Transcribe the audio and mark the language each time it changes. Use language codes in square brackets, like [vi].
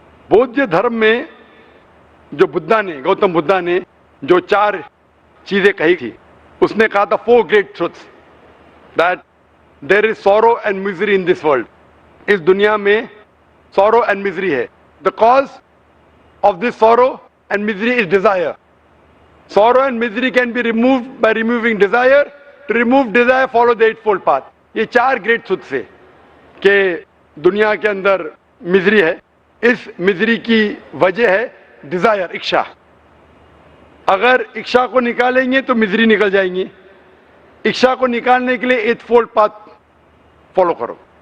[hi] बौद्ध धर्म में जो बुद्धा ने, गौतम बुद्धा ने जो 4 चीजें कही थी, उसने कहा था 4 [en] Great truths, that there is sorrow and misery in this world. [hi] इस दुनिया में [en] Sorrow and misery है. The cause of this sorrow and misery is desire. Sorrow and misery can be removed by removing desire. To remove desire, follow the eightfold path. [hi] ये 4 great truths है कि दुनिया के अंदर मिजरी है. इस misery की वजह है डिजायर, इच्छा. अगर इच्छा को निकालेंगे तो मिजरी निकल जाएंगी. इच्छा को निकालने के लिए एटफोल्ड पाथ फॉलो करो.